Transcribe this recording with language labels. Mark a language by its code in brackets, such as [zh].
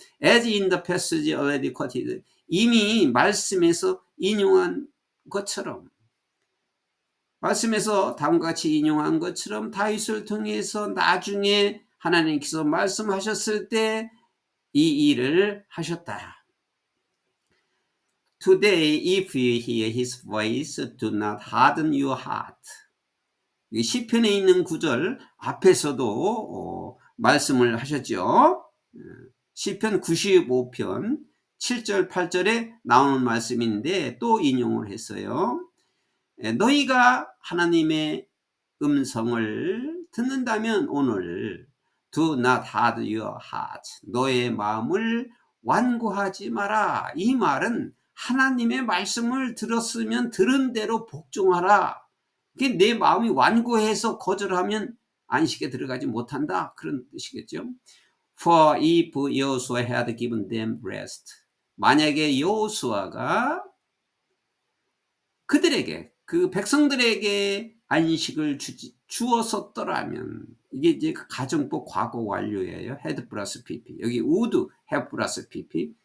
[en] As in the passage already quoted, [ko] 이미 말씀에서 인용한 것처럼, 말씀에서 다음과 같이 인용한 것처럼 다윗을 통해서 나중에 하나님께서 말씀하셨을 때 이 일을 하셨다. [en] Today, if you hear his voice, do not harden your heart. [ko] 시편에 있는 구절 앞에서도 말씀을 하셨죠. 시편 95편 7절 8절에 나오는 말씀인데 또 인용을 했어요. 너희가 하나님의 음성을 듣는다면 오늘 [en] Do not harden your heart. [ko] 너의 마음을 완고하지 마라. 이 말은 하나님의 말씀을 들었으면 들은 대로 복종하라. 내 마음이 완고해서 거절하면 안식에 들어가지 못한다. 그런 뜻이겠죠. [en] For if Joshua had given them rest. [ko] 만약에 여호수아가 그들에게, 그 백성들에게 안식을 주었었더라면, 이게 이제 가정법 과거 완료예요. [en] had 플러스 pp. 여기 would have 플러스 pp.